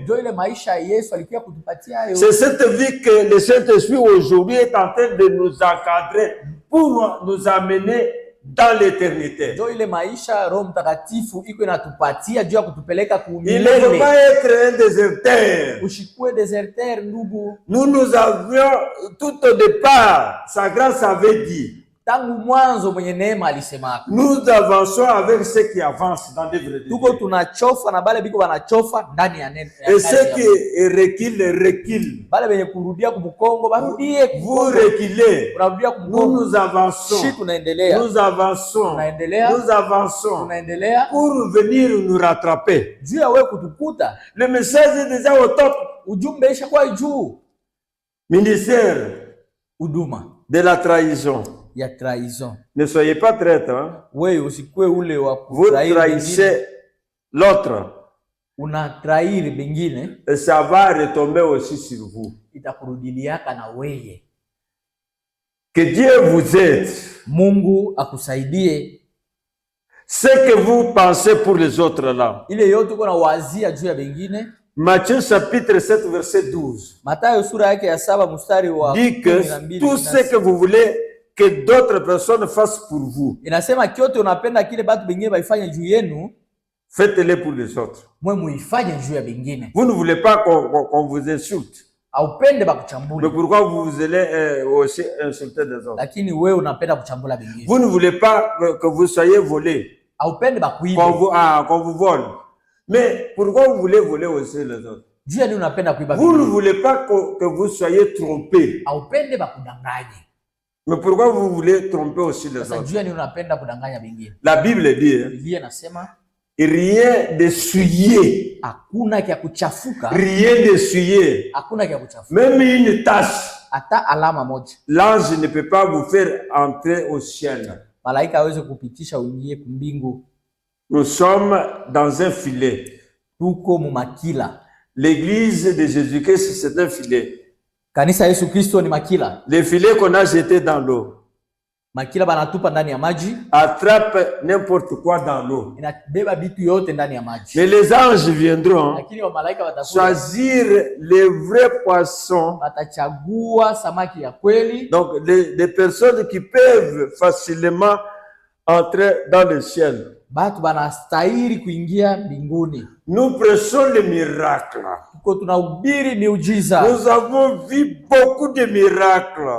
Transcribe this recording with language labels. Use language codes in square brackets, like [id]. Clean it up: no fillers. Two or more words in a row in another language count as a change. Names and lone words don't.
[sw] Ndio ile maisha ya Yesu alikuwa kutupatia hayo. [fr] C'est cette vie que le Saint-Esprit aujourd'hui est en train de nous encadrer pour nous amener dans l'éternité. [sw] Ndio ile maisha Roho Mtakatifu iko inatupatia juu ya kutupeleka [fr] Il ne [sw] kuumilele. [fr] veut pas être un déserteur. [sw] Ushikue deserteur ndugu. [fr] Nous avions tout au départ, sa grâce avait dit, [sw] Tangu mwanzo mwenye neema alisemaka. [fr] Nous avançons avec ceux qui avancent dans l'œuvre de Dieu. [sw] Tuko tunachofa na bale biko wanachofa ndani ya neno. [fr] Et ceux qui reculent. [sw] Bale benye kurudia kumkongo barudie. [fr] Vous reculez. [sw] Unarudia kumkongo. [fr] Nous avançons. [sw] Shi tunaendelea. [fr] Nous avançons. [sw] Tunaendelea. [fr] Nous avançons. [sw] Tunaendelea. [fr] Pour venir nous rattraper. [sw] Juu ya wewe kutukuta. [fr] Le message est déjà au top. [sw] Ujumbe isha kwa juu. [fr] Ministère. [sw] Huduma. [fr] De la trahison. [sw] Ya trahison. [fr] Ne soyez pas traître. Hein? [sw] Wewe usikue ule wa [fr] vous trahissez l'autre. [sw] Una trahir bengine. [fr] Et ça va retomber aussi sur vous. [sw] Itakurudiliaka na wewe. [fr] Que Dieu vous aide. [sw] Mungu akusaidie. [fr] Ce que vous pensez pour les autres là. [sw] Ile yote uko na wazia juu ya bengine. [fr] Matthieu chapitre 7 verset 12. [sw] Mathayo sura yake ya 7 mstari wa 12. [fr] Dit que tout ce que vous voulez que d'autres personnes fassent pour vous. [sw] Inasema kiote unapenda kile batu bengine baifanye juu yenu, [fr] faites-le pour les autres. [sw] Mwe muifanye juu ya bengine. [fr] Vous ne voulez pas qu'on vous insulte. [sw] Haupende bakuchambula. [fr] Mais pourquoi vous allez aussi insulter des autres? [sw] Lakini wewe unapenda kuchambula bengine. [fr] Vous ne voulez pas que vous soyez volé. [sw] Haupende bakuibe. [fr] Qu'on vous vole. Mais pourquoi vous voulez voler aussi les autres? [sw] Juu ya nini unapenda kuiba bengine? [fr] Vous ne [sw] bengine? [fr] voulez pas que vous soyez trompés. [sw] Haupende bakudanganye. [fr] Mais pourquoi vous voulez tromper aussi les autres? [sw] Juu ya nini unapenda kudanganya bengine? [fr] La Bible dit, [sw] Biblia inasema [fr] rien de souillé. [sw] Hakuna kia kuchafuka. [fr] Rien de souillé. [sw] Hakuna kia kuchafuka. [fr] Même une tache. [sw] Hata alama moja. [fr] L'ange ne peut pas vous faire entrer au ciel. [sw] Malaika hawezi kupitisha uingie kumbingu. [fr] Nous sommes dans un filet. [sw] Tuko mumakila. [fr] L'église de Jésus-Christ, c'est un filet. [sw] Kanisa Yesu Kristo ni makila. [fr] Le filet qu'on a jeté dans l'eau. [sw] Makila banatupa ndani ya maji. [fr] Attrape n'importe quoi dans l'eau. [sw] Inabeba bitu yote ndani ya maji. [fr] Mais les anges viendront [sw] Lakini wa malaika watakuja [fr] choisir les vrais poissons. [sw] Watachagua samaki ya kweli. [fr] Donc des personnes qui peuvent facilement entrer dans le ciel. [sw] Batu banastahili kuingia mbinguni. [fr] Nous prêchons les miracles. [sw] Tuko tunahubiri miujiza. [fr] Nous avons vu beaucoup de miracles.